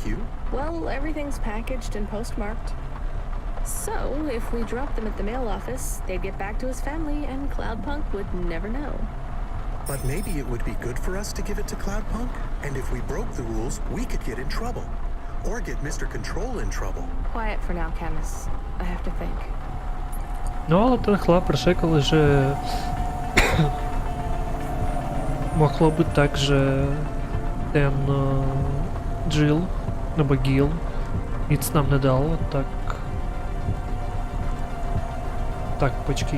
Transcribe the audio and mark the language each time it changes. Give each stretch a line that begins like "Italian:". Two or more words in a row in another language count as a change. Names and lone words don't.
English: Well, everything's packaged and postmarked. So, if we dropped them at the mail office, they'd get back to his family and Cloudpunk would never know. But maybe it would be good for us to give it to Cloudpunk, and if we broke the rules, we could get in trouble. Or get Mr. Control in trouble. Quiet for now, Camus. I have to think.
Czech: No, ale ten chlap řekl, že mohlo být tak, že ten Jill, nebo Gil, nic nám nedal, tak... Tak, počkej.